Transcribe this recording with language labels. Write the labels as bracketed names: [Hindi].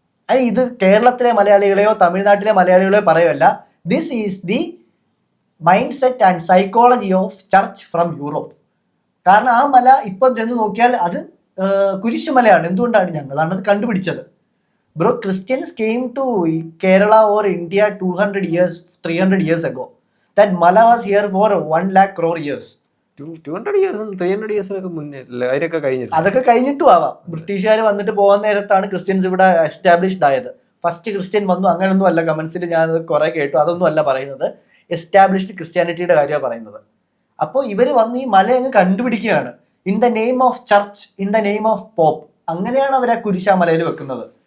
[Malayalam] അത് ഇത് കേരളത്തിലെ മലയാളികളെയോ തമിഴ്നാട്ടിലെ മലയാളികളെയോ പറയുമല്ല, [English] This is the mindset and psychology of church from Europe. [Malayalam] കാരണം ആ മല ഇപ്പം ചെന്ന് നോക്കിയാൽ അത് കുരിശുമലയാണ്. എന്തുകൊണ്ടാണ്? ഞങ്ങളാണ് അത് കണ്ടുപിടിച്ചത്. [English] Bro, Christians came to Kerala or India 200 years 300 years ago. That mala was here for 1 lakh crore years. 200 years 300 years [Malayalam] മുന്നേ അതൊക്കെ കഴിഞ്ഞിട്ടും ആവാം. ബ്രിട്ടീഷുകാർ വന്നിട്ട് പോകാൻ നേരത്താണ് ക്രിസ്ത്യൻസ് ഇവിടെ എസ്റ്റാബ്ലിഷ്ഡ് ആയത്. ഫസ്റ്റ് ക്രിസ്ത്യൻ വന്നു അങ്ങനൊന്നും അല്ല. കമന്റ്സിൽ ഞാൻ കുറെ കേട്ടു, അതൊന്നും അല്ല പറയുന്നത്. എസ്റ്റാബ്ലിഷ്ഡ് ക്രിസ്ത്യാനിറ്റിയുടെ കാര്യമാണ് പറയുന്നത്. അപ്പോൾ ഇവർ വന്ന് ഈ മല അങ്ങ് കണ്ടുപിടിക്കുകയാണ്. [English] In the name of church, in the name of pope. [Malayalam] അങ്ങനെയാണ് അവർ ആ കുരിശാ മലയിൽ വെക്കുന്നത്.